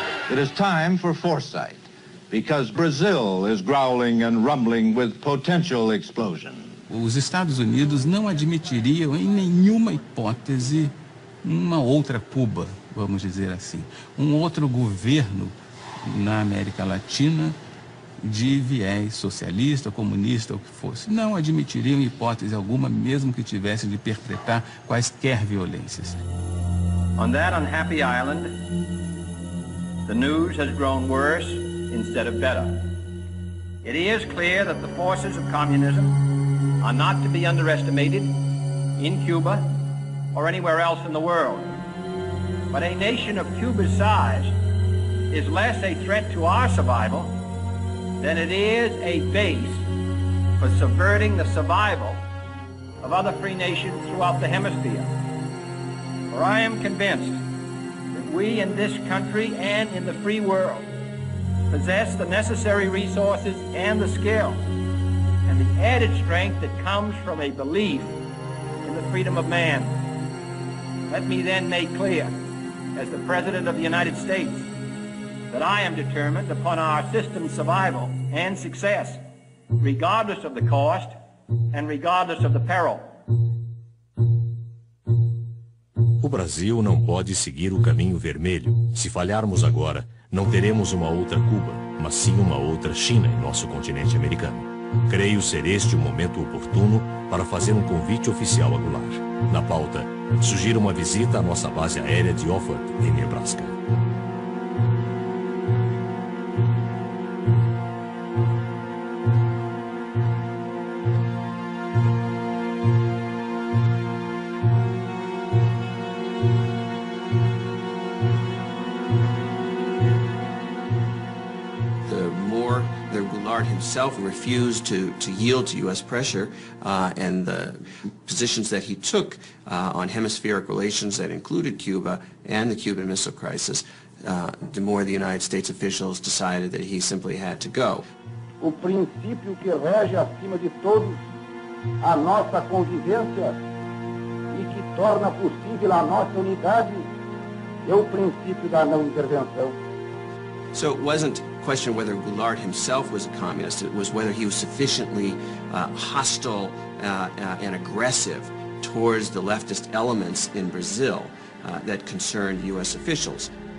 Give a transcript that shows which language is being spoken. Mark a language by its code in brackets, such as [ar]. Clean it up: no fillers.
[en] It is time for foresight, because Brazil is growling and rumbling with potential explosion. [pt] Os Estados Unidos não admitiriam em nenhuma hipótese uma outra Cuba, vamos dizer assim, um outro governo na América Latina de viés socialista, comunista, ou que fosse. Não admitiriam em hipótese alguma, mesmo que tivesse de perpetrar quaisquer violências. [en] On that unhappy island, the news has grown worse instead of better. It is clear that the forces of communism are not to be underestimated in Cuba or anywhere else in the world. But a nation of Cuba's size is less a threat to our survival than it is a base for subverting the survival of other free nations throughout the hemisphere. For I am convinced that we in this country and in the free world possess the necessary resources and the skill and the added strength that comes from a belief in the freedom of man. Let me then make clear, as the President of the United States, that I am determined upon our system's survival and success, regardless of the cost and regardless of the peril. [pt] O Brasil não pode seguir o caminho vermelho. Se falharmos agora, não teremos uma outra Cuba, mas sim uma outra China em nosso continente americano. Creio ser este o momento oportuno para fazer um convite oficial a Goulart. Na pauta, sugiro uma visita à nossa base aérea de Offutt, em Nebraska. [en] Himself refused to yield to U.S. pressure and the positions that he took on hemispheric relations that included Cuba and the Cuban Missile Crisis, the more the United States officials decided that he simply had to go. [pt] O princípio que rege acima de todos a nossa convivência e que torna possível a nossa unidade é o princípio da não intervenção. [en] So it wasn't a question whether Goulart himself was a communist, it was whether he was sufficiently hostile and aggressive towards the leftist elements in Brazil that concerned U.S. officials.